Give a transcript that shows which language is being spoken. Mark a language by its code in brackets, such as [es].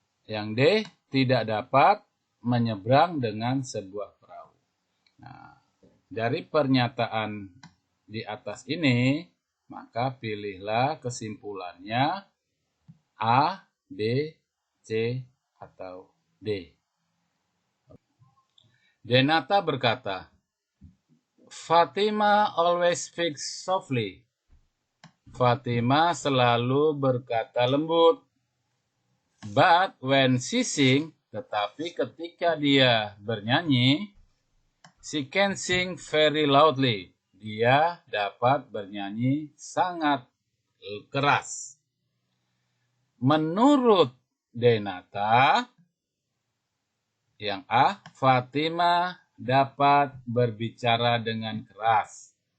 [id] Yang D, tidak dapat menyeberang dengan sebuah perahu. Nah, dari pernyataan di atas ini, maka pilihlah kesimpulannya A, B, C, atau D. Denata berkata, [en] Fatima always speaks softly. [id] Fatima selalu berkata lembut. [en] But when she sing, [id] tetapi ketika dia bernyanyi, [en] she can sing very loudly. [id] Dia dapat bernyanyi sangat keras. Menurut Denata, yang A, Fatima dapat berbicara dengan keras.